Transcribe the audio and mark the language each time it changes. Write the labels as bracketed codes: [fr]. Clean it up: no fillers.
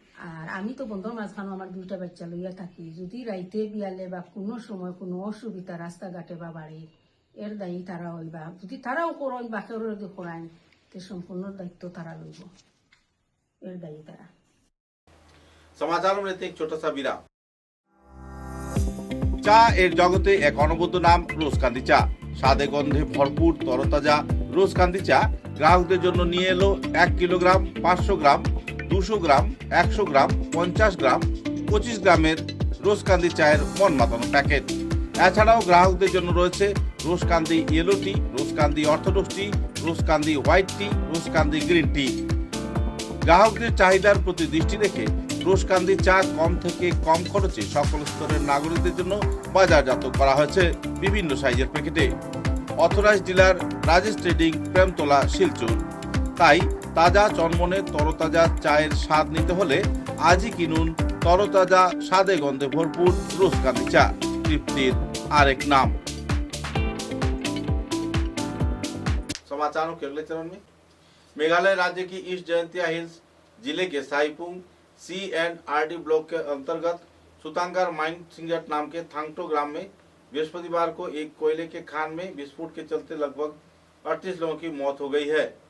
[bn] আর আমি তো বন্ধুর মাঝখানে আমার 2টা বাচ্চা লইয়া থাকি, যদি রাইতে বিয়ালে বা কোনো সময় কোনো অসুবিধা রাস্তাঘাটে বা বাড়ি এর দায়ী তারা হইবা, যদি তারাও করেন বা কেউ যদি করান তো সম্পূর্ণ দায়িত্ব তারা লইব, এর দায়ী তারা। [hi] समाचारों में लेते एक छोटा सा विराम। [bn] চা এর জগতে এক অনবদ্য নাম রোজকান্দি চা। স্বাদে গন্ধে ভরপুর তরতাজা রোজকান্দি চা গ্রাহকদের জন্য নিয়ে এলো 1 কিলোগ্রাম, 500 গ্রাম, 200 গ্রাম, 100 গ্রাম, 50 গ্রাম, 25 গ্রামের রোজকান্দি চায়ের মন মাতানো প্যাকেট। এছাড়াও গ্রাহকদের জন্য রয়েছে রোজকান্দি ইয়েলো টি, রোজকান্দি অর্থোডক্স টি, রোজকান্দি হোয়াইট টি, রোজকান্দি গ্রিন টি। গ্রাহকদের চাহিদার প্রতি দৃষ্টি রেখে রোজকান্দি চা কম থেকে কম খরচে সকল স্তরের নাগরিকদের জন্য বাজারজাত করা হয়েছে বিভিন্ন সাইজের প্যাকেটে। Authorize dealer Rajesh trading, Premtala, Silchar. তাই তাজা চনমনে তরতাজা চায়ের স্বাদ নিতে হলে আজই কিনুন তরতাজা স্বাদে গন্ধে ভরপুর রোজকান্দি চা, তৃপ্তির আরেক नाम। [hi] समाचारों के अगले चरण में मेघालय राज्य की ईस्ट जयंतिया हिल्स जिले के साईपुंग CNRD ब्लॉक के अंतर्गत सुतांगार माइन सिंगट नाम के थांगटो ग्राम में बृहस्पतिवार को एक कोयले के खान में विस्फोट के चलते लगभग 38 लोगों की मौत हो गई है।